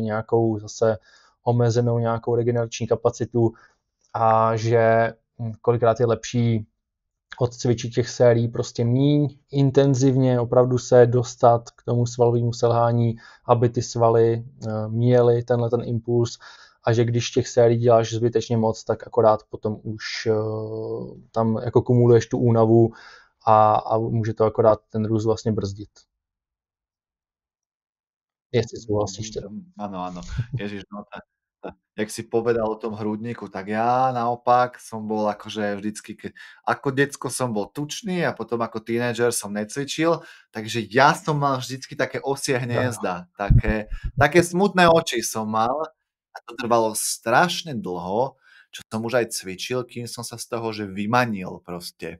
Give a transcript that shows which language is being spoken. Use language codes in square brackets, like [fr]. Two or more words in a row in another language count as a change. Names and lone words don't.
[cs] nějakou zase omezenou nějakou regenerační kapacitu a že kolikrát je lepší odcvičit těch sérií prostě míň intenzivně, opravdu se dostat k tomu svalovému selhání, aby ty svaly měly ten impuls a že když těch sérií děláš zbytečně moc, tak akorát potom už tam jako kumuluješ tu únavu a může to akorát ten růst vlastně brzdit. Jestli souhlasíš teda. [sk] Áno, áno. Ježiš, no jak si povedal o tom hrudníku, tak ja naopak som bol akože vždycky, ako decko som bol tučný a potom ako tínedžer som necvičil, takže ja som mal vždycky také osie hniezda, také smutné oči som mal a to trvalo strašne dlho, čo som už aj cvičil, kým som sa z toho, že vymanil proste.